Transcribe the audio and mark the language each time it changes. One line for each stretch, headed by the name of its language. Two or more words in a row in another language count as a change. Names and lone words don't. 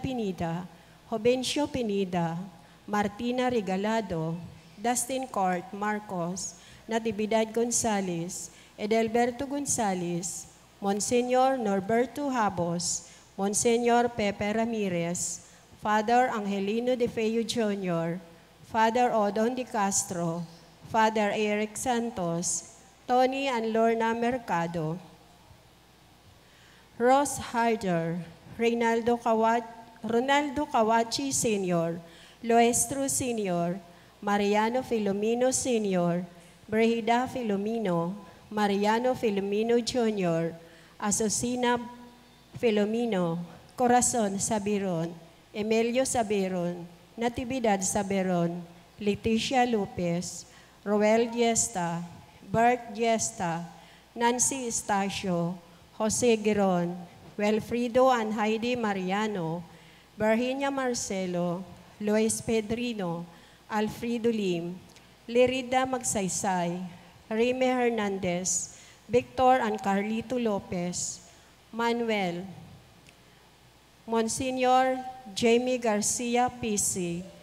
English: Pinida, Jovencio Pinida, Martina Regalado, Dustin Court Marcos, Natividad Gonzales, Edelberto Gonzales, Monsenyor Norberto Habos, Monsenyor Pepe Ramirez, Father Angelino De Feo Jr., Father Odon De Castro, Father Eric Santos, Tony and Lorna Mercado, Ross Harder, Ronaldo Kawachi Sr., Loestro Sr., Mariano Filomeno Sr., Brehida Filomeno, Mariano Filomeno Jr., Asusina Filomeno, Corazon Sabiron, Emilio Sabiron, Natividad Sabiron, Leticia Lopez, Roel Giesta, Bert Giesta, Nancy Estacio, Jose Giron, Wilfrido and Heidi Mariano, Virginia Marcelo, Luis Pedrino, Alfredo Lim, Lerida Magsaysay, Rime Hernandez, Victor and Carlito Lopez, Manuel, Monsignor Jamie Garcia PC,